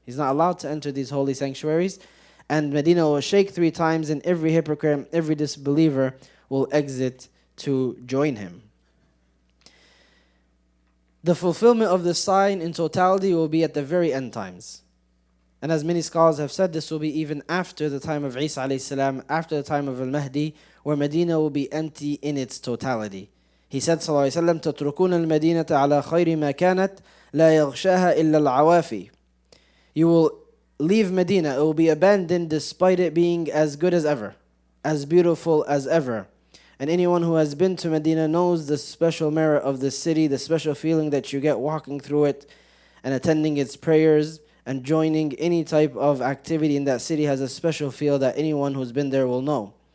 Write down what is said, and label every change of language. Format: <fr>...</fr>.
<en>He's not allowed to enter these holy sanctuaries. And Medina will shake 3 times and every hypocrite, every disbeliever will exit to join him. The fulfillment of this sign in totality will be at the very end times. And as many scholars have said, this will be even after the time of Isa alayhi salam, after the time of al-Mahdi, where Medina will be empty in its totality. He said,</en> <ar>sallallahu alayhi wa sallam, تَتْرُكُونَ الْمَدِينَةَ عَلَى خَيْرِ مَا كَانَتْ لَا يَغْشَاهَا إِلَّا الْعَوَافِي.</ar> <en>You will leave Medina, it will be abandoned despite it being as good as ever, as beautiful as ever. And anyone who has been to Medina knows the special merit of this city, the special feeling that you get walking through it and attending its prayers and joining any type of activity in that city has a special feel that anyone who's been there will know.</en>